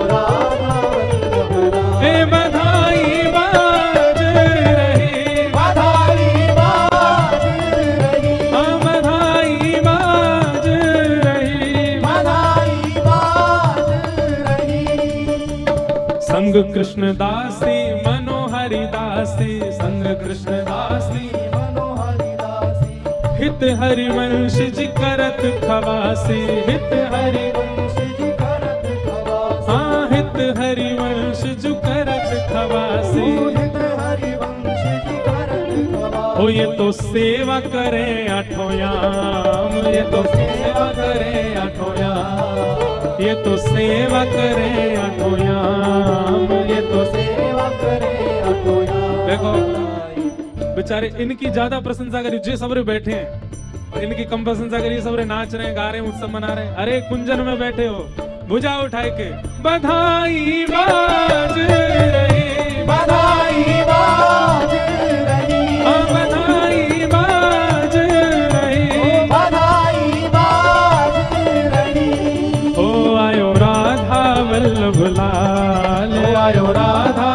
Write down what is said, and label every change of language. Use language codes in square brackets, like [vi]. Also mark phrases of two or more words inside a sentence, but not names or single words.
[bra] राधा वल्लभ लाल। हे बधाई बाज रही, बधाई बाज रही, हाँ बधाई बाज रही। बधाई बाज रही। संग कृष्ण दासी मनोहरि दासी, संग कृष्ण दासी मनोहरि दासी, हित हरिवंश जी करत खवासी, हित हरि वंश जी करत खवासी। हाँ हित हरिवंश जो करत खवासी। हित हरिवंश जी करत खवासी। ओ ये तो सेवा करे आठों याम, ये तो सेवा करे आठों याम, ये तो सेवा करे आठों याम, ये तो सेवा करे अटोया। [hi] देखो बेचारे इनकी ज्यादा प्रशंसा करी जो सबरे बैठे हैं और इनकी कम प्रशंसा करी सबरे नाच रहे हैं, गा रहे हैं, उत्सव मना रहे हैं। [bra] अरे कुंजन में बैठे हो भुजा उठाए के बधाई बाज रही, बधाई बाज रही, हाँ बधाई बाज रही। बधाई बाज रही। ओ आयो राधा वल्लभ लाल, आयो राधा